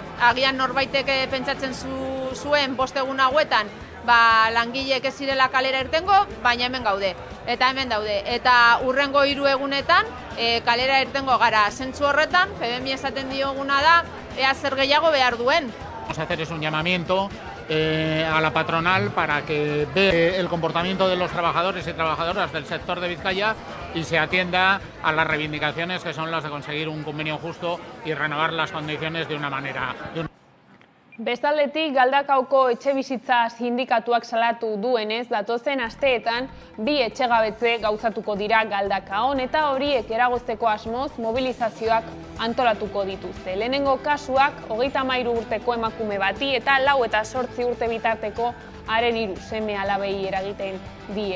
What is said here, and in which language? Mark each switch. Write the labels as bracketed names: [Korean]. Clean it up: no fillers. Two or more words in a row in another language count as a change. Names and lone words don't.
[Basque] Agian norbaitek pentsatzen zuen 5 egun hauetan, langileek ez zirela kalera irtengo, baina hemen gaude. Eta hemen daude. Eta hurrengo 3 egunetan kalera irtengo gara. Zentzu horretan, FEBEMI esaten dioguna da, ea zer gehiago behar duen. [Spanish] Vamos a hacer un llamamiento a la patronal para que vea el comportamiento de los trabajadores y trabajadoras del sector de Vizcaya y se atienda a las reivindicaciones que son las de conseguir un convenio justo y renovar las condiciones de una manera. [Basque] Bestaldetik, Galdakaoko etxebizitza sindikatuak salatu duenez, datozen asteetan 2 etxegabetze gauzatuko dira Galdakaon, eta horiek eragozteko asmoz mobilizazioak antolatuko dituzte. Lehenengo kasuak 33 urteko emakume bati eta 4 eta 8 urte bitarteko haren 3 seme alabei eragiten die.